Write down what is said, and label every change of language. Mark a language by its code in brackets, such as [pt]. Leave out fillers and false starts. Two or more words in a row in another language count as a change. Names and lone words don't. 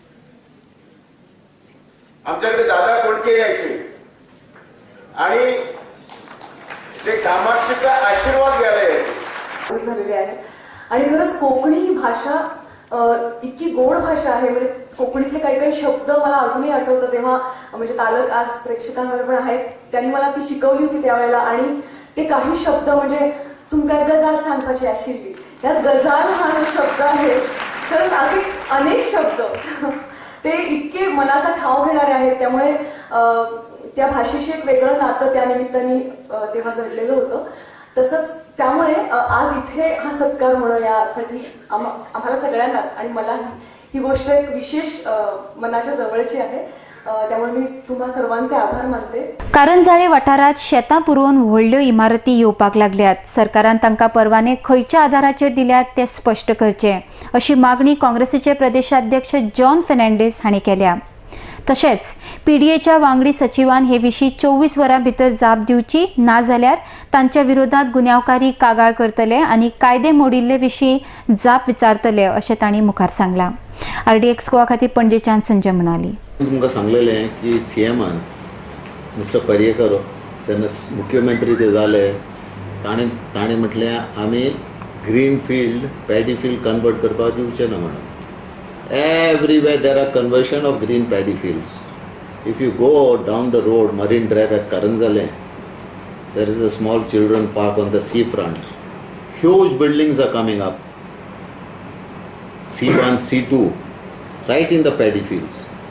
[mr] आमच्याकडे दादा कोंडके यायचे आणि ते कामाक्षीचा आशीर्वाद घ्यायला यायचे. झालेले आहे. आणि खरंच कोकणी ही भाषा इतकी गोड भाषा आहे, म्हणजे कोकणीतले काही काही शब्द मला अजूनही आठवतं. तेव्हा म्हणजे तालक आज प्रेक्षकांमध्ये पण आहेत, त्यांनी मला ती शिकवली होती त्यावेळेला. आणि ते काही शब्द म्हणजे [kok] तुमका गजाल सांगपाची आशिल्ली, [mr] यात गजाल हा जो शब्द आहे, खरंच असे अनेक शब्द ते इतके मनाचा ठाव घेणारे आहेत. त्यामुळे त्या भाषेशी एक वेगळं नातं त्या निमित्ताने तेव्हा जडलेलं होतं. तसंच त्यामुळे आज इथे हा सत्कार होणं यासाठी आम्हाला सगळ्यांनाच आणि मलाही ही गोष्ट एक विशेष मनाच्या जवळची आहे. त्यामुळे मी तुम्हा सर्वांचे आभार मानते. [kok] कारंजाळे वाठारात शेतां पुरवून व्हडल्यो इमारती येवपाक लागल्यात. सरकारान तांकां परवाने खंयच्या आधाराचेर दिल्यात ते स्पश्ट करचे, अशी मागणी काँग्रेसीचे प्रदेशाध्यक्ष जॉन फेर्नांडीस हांणी केल्या. तशेंच पीडीएच्या वांगडी सचिवान हे विशीं 24 वरां भितर जाप दिवची, ना जाल्यार तांच्या विरोधात गुन्यांवकारी कागाळ करतले आनी कायदे मोडिल्ले विशीं जाप विचारतले, अशें तांणी मुखार सांगलां. RDX गोवा खातीर पणजेच्यान संजय म्हणाली. तुमकां सांगलेलें की सीएमान मिस्टर पर्येकर जेन्ना मुख्यमंत्री ते जाले, ताणें म्हटलें आमी [en] green field paddy field convert [kok] करपाक दिवचे ना म्हणून. [en] Everywhere there are conversion of green paddy fields. If you go down the road, Marine Drive at Karanjale, there is a small children park on the seafront. Huge buildings are coming up. C1, C2, right in the paddy fields.